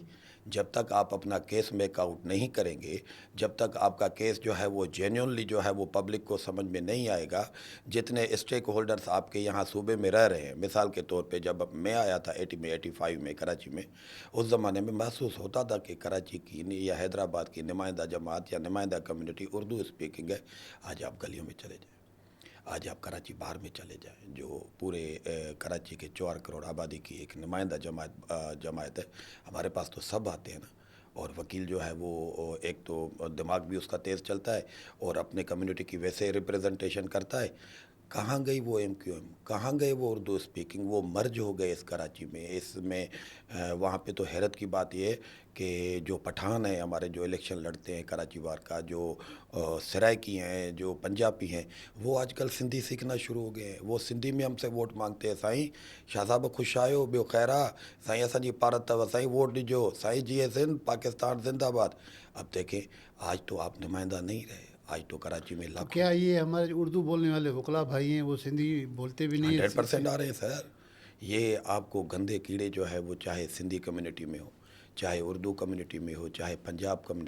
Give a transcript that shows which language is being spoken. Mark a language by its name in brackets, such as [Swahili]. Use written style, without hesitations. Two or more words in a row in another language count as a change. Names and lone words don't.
[Urdu] جب تک آپ اپنا [English] case make out [Urdu] نہیں کریں گے، جب تک آپ کا کیس جو ہے وہ جینوئنلی جو ہے وہ پبلک کو سمجھ میں نہیں آئے گا، جتنے [English] stake holders [Urdu] آپ کے یہاں صوبے میں رہ رہے ہیں، مثال کے طور پہ جب میں آیا تھا 80 میں 85 میں کراچی میں، اس زمانے میں محسوس ہوتا تھا کہ کراچی کی یا حیدرآباد کی نمائندہ جماعت یا نمائندہ کمیونٹی [English] Urdu speaking [Urdu] है। آج آپ گلیوں میں چلے جائیں، آج آپ کراچی باہر میں چلے جائیں، جو پورے کراچی کے 4 کروڑ آبادی کی ایک نمائندہ جماعت ہے، ہمارے پاس تو سب آتے ہیں نا, اور وکیل جو ہے وہ ایک تو دماغ بھی اس کا تیز چلتا ہے اور اپنے کمیونٹی کی ویسے ریپریزنٹیشن کرتا ہے. کہاں گئی وہ ایم کیو ایم, کہاں گئے وہ [English] Urdu speaking, [Urdu] وہ مرج ہو گئے اس کراچی میں. اس میں وہاں پہ تو حیرت کی بات یہ ہے کہ جو پٹھان ہیں ہمارے, جو الیکشن لڑتے ہیں کراچی وار کا, جو سرائکی ہیں, جو پنجابی ہیں, وہ آج کل سندھی سیکھنا شروع ہو گئے ہیں. وہ سندھی میں ہم سے ووٹ مانگتے ہیں, [Sindhi] سائين شاهه صاحب خوش آيو ٻيو خير آهي، سائين اسانجي ڀارت اٿو، سائين ووٽ ڏجو، سائين جي سنڌ پاڪستان زندهباد. [Urdu] اب دیکھیں آج تو آپ نمائندہ نہیں رہے, آج تو کراچی میں تو لاکھوں کیا یہ ہمارے اردو بولنے والے وکلا بھائی ہیں وہ سندھی بولتے بھی نہیں 100% آ رہے ہیں سر. یہ آپ کو گندے کیڑے جو ہے وہ چاہے سندھی کمیونٹی میں ہو, چاہے اردو کمیونٹی میں ہو, چاہے پنجاب کمیونٹی.